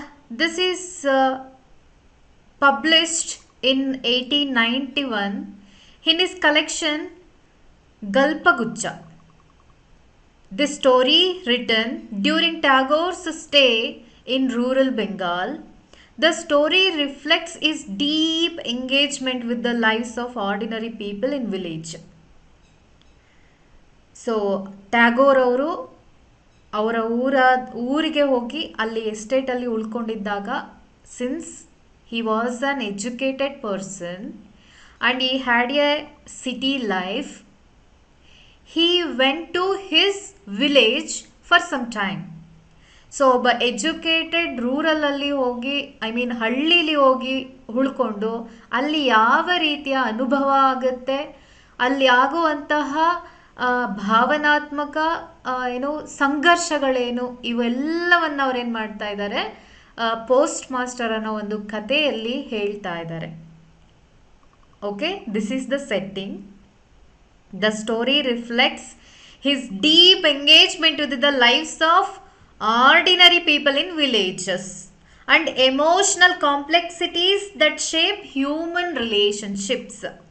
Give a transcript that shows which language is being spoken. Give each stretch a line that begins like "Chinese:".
English: This is published in 1891 in his collection Galpagucha. This story written during Tagore's stay in rural Bengal. The story reflects his deep engagement with the lives of ordinary people in village.
Kannada: So Tagore ಅವರು ಅವರ ಊರಿಗೆ ಹೋಗಿ ಅಲ್ಲಿ ಎಸ್ಟೇಟಲ್ಲಿ ಉಳ್ಕೊಂಡಿದ್ದಾಗ
English: Since he was an educated person and he had a city life he went to his village for some time.
Kannada: So ಒಬ್ಬ educated ರೂರಲಲ್ಲಿ ಹೋಗಿ ಹಳ್ಳಿಲಿ ಹೋಗಿ ಉಳ್ಕೊಂಡು ಅಲ್ಲಿ ಯಾವ ರೀತಿಯ ಅನುಭವ ಆಗುತ್ತೆ, ಅಲ್ಲಿ ಆಗುವಂತಹ ಭಾವನಾತ್ಮಕ ಸಂಘರ್ಷಗಳೇನು, ಇವೆಲ್ಲವನ್ನು ಅವ್ರೇನು ಮಾಡ್ತಾ ಇದ್ದಾರೆ, ಪೋಸ್ಟ್ ಮಾಸ್ಟರ್ ಅನ್ನೋ ಒಂದು ಕಥೆಯಲ್ಲಿ ಹೇಳ್ತಾ ಇದ್ದಾರೆ.
English: Okay, this is the setting. The story reflects his deep engagement with the lives of ordinary people in villages and emotional complexities that shape human relationships.